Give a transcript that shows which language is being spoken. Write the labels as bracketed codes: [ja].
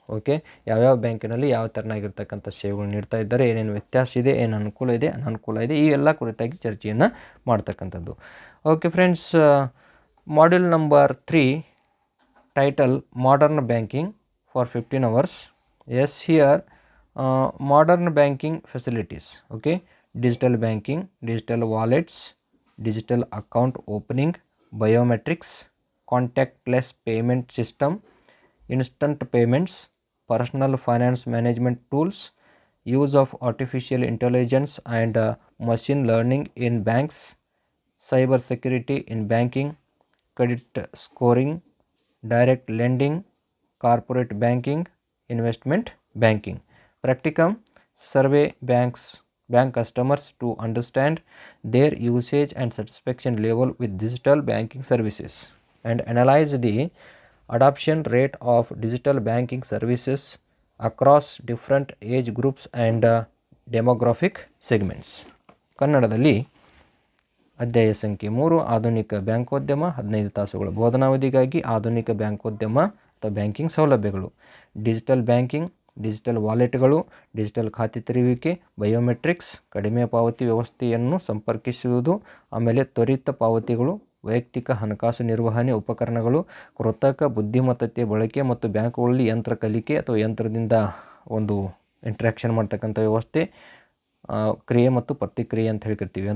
[kn] Okay, ಯಾವ್ಯಾವ ಬ್ಯಾಂಕಿನಲ್ಲಿ ಯಾವ ಥರನಾಗಿರ್ತಕ್ಕಂಥ ಸೇವೆಗಳು ನೀಡ್ತಾ ಇದ್ದಾರೆ, ಏನೇನು ವ್ಯತ್ಯಾಸ ಇದೆ, ಏನು ಅನುಕೂಲ ಇದೆ, ಅನಾನುಕೂಲ ಇದೆ, ಈ ಎಲ್ಲ ಕುರಿತಾಗಿ ಚರ್ಚೆಯನ್ನು ಮಾಡ್ತಕ್ಕಂಥದ್ದು. [en] Okay friends, module number 3 title modern banking for 15 hours. Yes, here modern banking facilities. Okay, digital banking, digital wallets, digital account opening, biometrics, contactless payment system, instant payments, personal finance management tools, use of artificial intelligence and machine learning in banks, cyber security in banking, credit scoring, direct lending, corporate banking, investment banking. Practicum: survey bank customers to understand their usage and satisfaction level with digital banking services and analyze the adoption rate of digital banking services across different age groups and demographic segments. [kn] ಕನ್ನಡದಲ್ಲಿ ಅಧ್ಯಾಯ ಸಂಖ್ಯೆ 3 ಆಧುನಿಕ ಬ್ಯಾಂಕೋದ್ಯಮ, 15 ತಾಸುಗಳ ಬೋಧನಾವಧಿಗಾಗಿ ಆಧುನಿಕ ಬ್ಯಾಂಕೋದ್ಯಮ ಅಥವಾ banking ಸೌಲಭ್ಯಗಳು, digital banking, digital ವಾಲೆಟ್ಗಳು, digital ಖಾತೆ ತೆರೆಯುವಿಕೆ, biometrics, ಕಡಿಮೆ ಪಾವತಿ ವ್ಯವಸ್ಥೆಯನ್ನು ಸಂಪರ್ಕಿಸುವುದು, ಆಮೇಲೆ ತ್ವರಿತ ಪಾವತಿಗಳು, ವೈಯಕ್ತಿಕ ಹಣಕಾಸು ನಿರ್ವಹಣೆ ಉಪಕರಣಗಳು, ಕೃತಕ ಬುದ್ಧಿಮತ್ತತೆಯ ಬಳಕೆ ಮತ್ತು ಬ್ಯಾಂಕುಗಳಲ್ಲಿ ಯಂತ್ರ ಕಲಿಕೆ ಅಥವಾ ಯಂತ್ರದಿಂದ ಒಂದು ಇಂಟ್ರ್ಯಾಕ್ಷನ್ ಮಾಡ್ತಕ್ಕಂಥ ವ್ಯವಸ್ಥೆ, ಕ್ರಿಯೆ ಮತ್ತು ಪ್ರತಿಕ್ರಿಯೆ ಅಂತ ಹೇಳ್ತಿರ್ತೀವಿ.